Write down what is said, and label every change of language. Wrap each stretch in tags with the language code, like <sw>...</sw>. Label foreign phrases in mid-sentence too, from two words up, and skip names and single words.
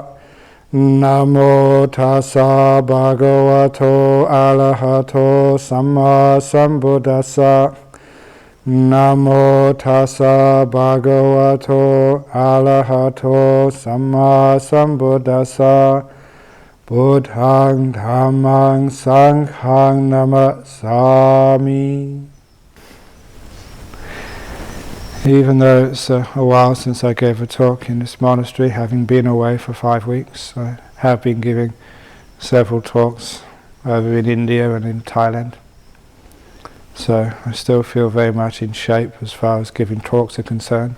<pi>Namo tassa bhagavato arahato samma sambuddhassa. Namo tassa bhagavato arahato samma sambuddhassa. Buddhang dhammang sanghang namasami.</pi> <en>Even though it's a while since I gave a talk in this monastery, having been away for 5 weeks, I have been giving several talks over in India and in Thailand. So I still feel very much in shape as far as giving talks are concerned.</en>